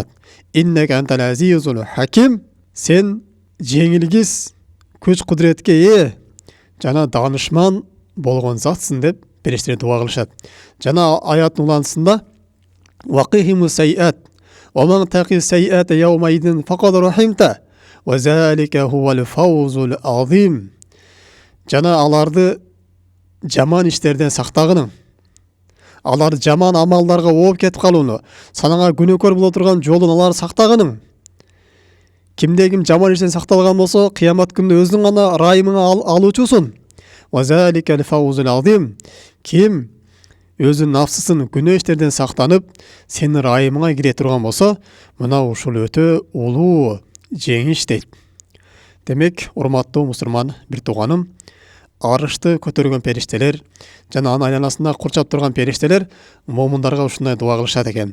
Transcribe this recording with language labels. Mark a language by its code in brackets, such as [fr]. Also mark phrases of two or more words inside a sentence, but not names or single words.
[ar] إنك أنت العزيز الحكيم. [ky] Сен жеңилгис, күч кудуретке ээ жана данышман болгон затсың деп периштелер дуа кылышат. Жана аяттын улантысында [ar] وقهم السيئات ومن تق السيئات يومئذ فقد رحمته وذلك هو الفوز العظيم. [ky] Жана аларды жаман иштерден сактагының, алар жаман амалдарга ооп кетип калууну, санага күнөөкөр боло турган жолун алар сактагының. Кимде ким жаман иштен сакталган болсо, кыямат күнүндө өзүң гана ырайымыңа алуучусуң. [ar] وذلك الفوز العظيم. [ky] Ким өзүнүн нафсысын күнөө иштерден сактанып, сенин райымыңа кире турган болсо, мына ушул өтө улуу жеңиш дейт. Демек, урматтуу мусулман бир тууганым, арышты көтөргөн периштелер жана анын айланасында курчап турган периштелер момундарга ушундай дуа кылышат экен.